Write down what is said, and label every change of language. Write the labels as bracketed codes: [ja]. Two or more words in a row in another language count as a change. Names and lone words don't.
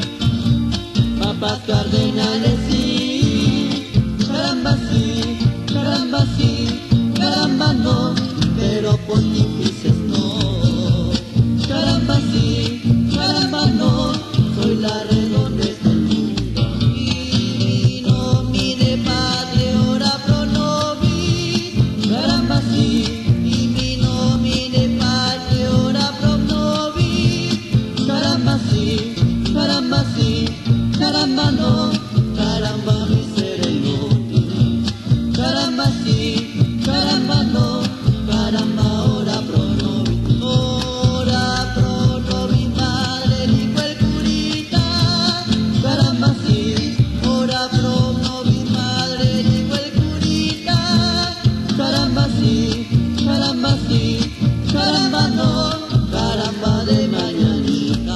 [es] Papas cardenales sí, caramba sí, caramba sí, caramba no, pero pontífices no. Caramba sí, caramba no, soy la redondez del mundo. Y no mire padre, [la] ora pro nobis. [es] Caramba sí, y mi no mire padre, [la] ora pro nobis. [es] Caramba sí, caramba sí. Caramba no, caramba mi ser inútil. Caramba sí, caramba no, caramba [la] ora pro nobis. Ora pro nobis, [es] madre, dijo el curita. Caramba sí, [la] ora pro nobis, [es] madre, dijo el curita. Caramba sí, caramba no, caramba de mañanita.